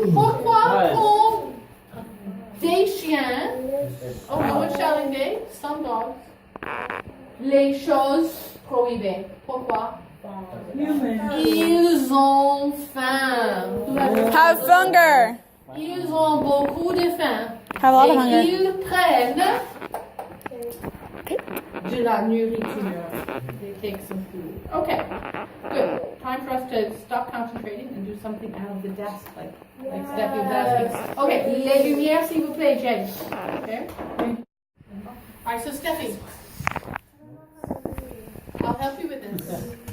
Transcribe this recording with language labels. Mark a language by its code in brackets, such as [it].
[fr] Pourquoi prend des chiens, [en] oh no one's shouting they, some dogs, [fr] les choses prohibées? Pourquoi? Ils ont faim. [en] Have hunger. [fr] Ils ont beaucoup de faim. [en] Have a lot of [fr] Et [en] hunger. [fr] ils prennent de la nourriture. [en] They take some food. Okay, good. Time for us to stop concentrating and do something out of the desk, like Steffi was asking. [fr] Okay, les lumières, s'il vous plaît, Jen. [en] Okay. All right, so Steffi, I'll help you with this.